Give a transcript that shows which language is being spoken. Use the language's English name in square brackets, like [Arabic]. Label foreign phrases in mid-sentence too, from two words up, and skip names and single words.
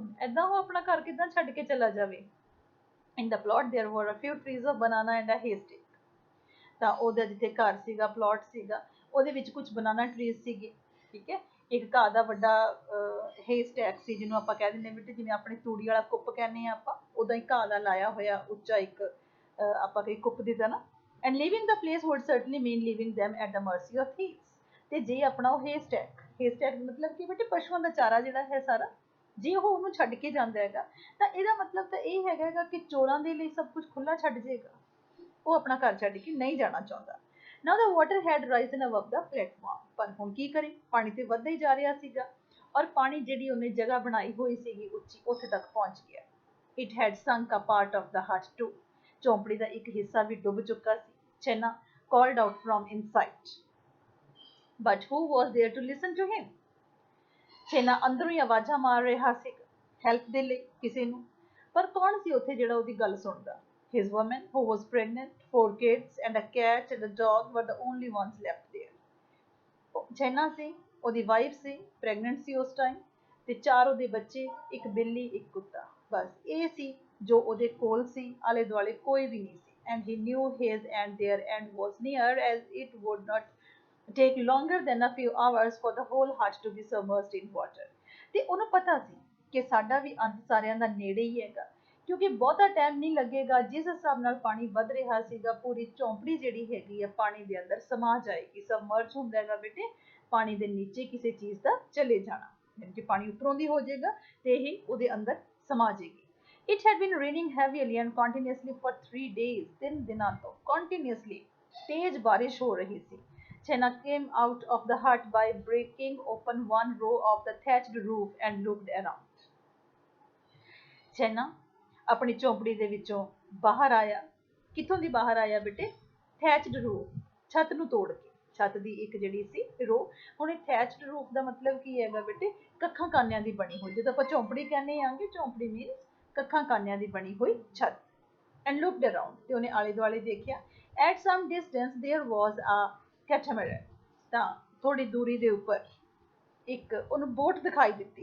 [Punjabi] ਏਦਾਂ ਉਹ ਆਪਣਾ ਘਰ ਕਿੱਦਾਂ ਛੱਡ ਕੇ ਚਲਾ ਜਾਵੇ। [English] In the plot there were a few trees of banana and a haystack। [Punjabi] ਤਾਂ ਉਹਦਾ ਜਿੱਥੇ ਘਰ ਸੀਗਾ, ਪਲਾਟ ਸੀਗਾ, ਉਹਦੇ ਵਿੱਚ ਕੁਝ [English] banana trees [Punjabi] ਸੀਗੇ, ਠੀਕ ਹੈ। ਇੱਕ ਘਾਹ ਦਾ ਵੱਡਾ ਹੇਸਟੈਕ ਸੀ, ਜਿਹਨੂੰ ਆਪਾਂ ਕਹਿ ਦਿੰਦੇ ਬੇਟੇ ਜਿਵੇਂ ਆਪਣੇ ਤੂੜੀ ਵਾਲਾ ਕੁੱਪ ਕਹਿੰਦੇ ਹਾਂ ਆਪਾਂ, ਉੱਦਾਂ ਹੀ ਘਾਹ ਦਾ ਲਾਇਆ ਹੋਇਆ ਉੱਚਾ ਇੱਕ ਆਪਾਂ ਕਹੀ ਕੁੱਪ ਦੀ ਤਰ੍ਹਾਂ। [English] and leaving the place would certainly mean leaving them at the mercy of thieves। [Punjabi] ਤੇ ਜੇ ਆਪਣਾ ਉਹ ਹੇਸਟੈਕ [Hindi] हेस्टैग मतलब कि बेटे पशुओं का चारा [Punjabi] ਜਿਹੜਾ ਹੈ ਸਾਰਾ ਜੇ ਉਹ ਉਹਨੂੰ ਛੱਡ ਕੇ ਜਾਂਦਾ ਹੈਗਾ ਤਾਂ ਇਹਦਾ ਮਤਲਬ ਤਾਂ ਇਹ ਹੈਗਾ ਕਿ ਚੋਰਾਂ ਦੇ ਲਈ ਸਭ ਕੁਝ ਖੁੱਲਾ ਛੱਡ ਜਾਏਗਾ, ਉਹ ਆਪਣਾ ਘਰ ਛੱਡ ਕੇ ਨਹੀਂ ਜਾਣਾ ਚਾਹੁੰਦਾ। [English] Now the water had risen above the platform, [Punjabi] ਪਰ ਹੁਣ ਕੀ ਕਰੇ, ਪਾਣੀ ਤੇ ਵੱਧਦਾ ਹੀ ਜਾ ਰਿਹਾ ਸੀਗਾ ਔਰ ਪਾਣੀ ਜਿਹੜੀ ਉਹਨੇ ਜਗ੍ਹਾ ਬਣਾਈ ਹੋਈ ਸੀਗੀ ਉੱਚੀ ਉੱਥੇ ਤੱਕ ਪਹੁੰਚ ਗਿਆ। [English] It had sunk a part of the hut too, [Punjabi] ਝੌਂਪੜੀ ਦਾ ਇੱਕ ਹਿੱਸਾ ਵੀ ਡੁੱਬ ਚੁੱਕਾ ਸੀ। [English] Chenna called out from inside, but who was there to listen to him? [Punjabi] ਛੇਨਾ ਅੰਦਰੋਂ ਹੀ ਆਵਾਜ਼ਾਂ ਮਾਰ ਰਿਹਾ ਸੀ ਹੈਲਪ ਦੇ ਲਈ ਕਿਸੇ ਨੂੰ, ਪਰ ਕੌਣ ਸੀ ਉੱਥੇ ਜਿਹੜਾ ਉਹਦੀ ਗੱਲ ਸੁਣਦਾ? [English] His woman, who was pregnant, 4 kids and a cat and a dog were the only ones left there. [Punjabi] ਛੇਨਾ ਸੀ, ਉਹਦੀ ਵਾਈਫ ਸੀ, ਪ੍ਰੈਗਨੈਂਟ ਸੀ ਉਸ ਟਾਈਮ, ਤੇ 4 ਉਹਦੇ ਬੱਚੇ, ਇੱਕ ਬਿੱਲੀ, ਇੱਕ ਕੁੱਤਾ, ਬਸ ਇਹ ਸੀ ਜੋ ਉਹਦੇ ਕੋਲ ਸੀ, ਆਲੇ ਦੁਆਲੇ ਕੋਈ ਵੀ ਨਹੀਂ ਸੀ। [English] And he knew his and their end was near, as it would not take longer than a few hours for the whole hut to be submerged in water. [Punjabi] ਤੇ ਉਹਨੂੰ ਪਤਾ ਸੀ ਕਿ ਸਾਡਾ ਵੀ ਅੰਤ ਸਾਰਿਆਂ ਦਾ ਨੇੜੇ ਹੀ ਹੈਗਾ, ਕਿਉਂਕਿ ਬਹੁਤਾ ਟਾਈਮ ਨਹੀਂ ਲੱਗੇਗਾ। ਜਿਸ ਹਿਸਾਬ ਨਾਲ ਪਾਣੀ ਵੱਧ ਰਿਹਾ ਸੀਗਾ, ਪੂਰੀ ਝੌਂਪੜੀ ਜਿਹੜੀ ਹੈਗੀ ਆ ਪਾਣੀ ਦੇ ਅੰਦਰ ਸਮਾ ਜਾਏਗੀ। ਸਬਮਰਜ ਹੁੰਦਾ ਹੈਗਾ ਬੇਟੇ ਪਾਣੀ ਦੇ ਨੀਚੇ ਕਿਸੇ ਚੀਜ਼ ਦਾ ਚਲੇ ਜਾਣਾ, ਯਾਨੀ ਕਿ ਪਾਣੀ ਉੱਪਰੋਂ ਦੀ ਹੋ ਜਾਏਗਾ ਤੇ ਇਹ ਉਹਦੇ ਅੰਦਰ ਸਮਾ ਜਾਏਗੀ। [English] It had been raining heavily and continuously for 3 days, [Punjabi] 3 ਦਿਨਾਂ ਤੋਂ continuously ਤੇਜ਼ ਬਾਰਿਸ਼ ਹੋ ਰਹੀ ਸੀ। [English] Chenna came out of the hut by breaking open one row of the thatched roof and looked around. [Punjabi] Chenna [Hindi] अपनी झोंपड़ी [Punjabi] ਦੇ ਵਿੱਚੋਂ ਬਾਹਰ ਆਇਆ। ਕਿੱਥੋਂ ਦੀ ਬਾਹਰ ਆਇਆ ਬੇਟੇ? [English] thatched roof, [Punjabi] ਛੱਤ ਨੂੰ ਤੋੜ ਕੇ, ਛੱਤ ਦੀ ਇੱਕ ਜਿਹੜੀ ਸੀ ਰੋ। ਹੁਣ ਇਹ [English] thatched roof [Punjabi] ਦਾ ਮਤਲਬ ਕੀ ਹੈਗਾ ਬੇਟੇ? ਕੱਖਾਂ ਕਾਨਿਆਂ ਦੀ ਬਣੀ ਹੋਈ। ਜਦੋਂ ਆਪਾਂ ਝੋਂਪੜੀ ਕਹਿੰਦੇ ਆਂਗੇ, ਝੋਂਪੜੀ ਮੀਨਸ ਕੱਖਾਂ ਕਾਨਿਆਂ ਦੀ ਬਣੀ ਹੋਈ ਛੱਤ। [English] And looked around, [Punjabi] ਤੇ ਉਹਨੇ ਆਲੇ ਦੁਆਲੇ ਦੇਖਿਆ। [English] At some distance there was a catamaran, [Punjabi] ਤਾਂ ਥੋੜੀ ਦੂਰੀ ਦੇ ਉੱਪਰ ਇੱਕ ਉਹਨੂੰ ਬੋਟ ਦਿਖਾਈ ਦਿੱਤੀ।